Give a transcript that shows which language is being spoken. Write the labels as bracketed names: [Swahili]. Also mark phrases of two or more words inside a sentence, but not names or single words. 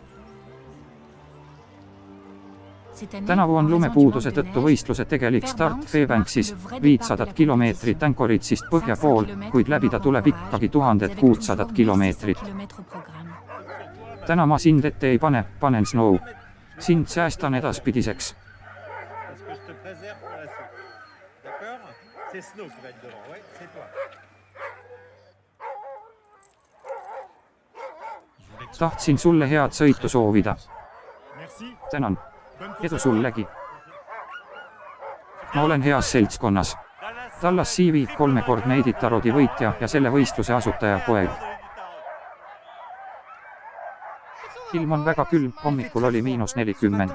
[Estonian] Tänavu on lumepuuduse tõttu võistluse tegelik start Fairbanksis 500 kilomeetrit Anchorage'ist põhja pool, kuid läbida tuleb ikkagi 1600 kilomeetrit. Täna ma sind ette ei pane, panen Snow. Sind säästan edaspidiseks. [French] C'est Snow qui va être devant, ouais, c'est toi. [Estonian] Tahtsin sulle head sõitu soovida. Tänan. Edu sullegi. Ma olen heas seltskonnas. Dallas CV, 3-kordne Iditarodi võitja ja selle võistluse asutaja poeg. Ilm on väga külm, hommikul oli -40.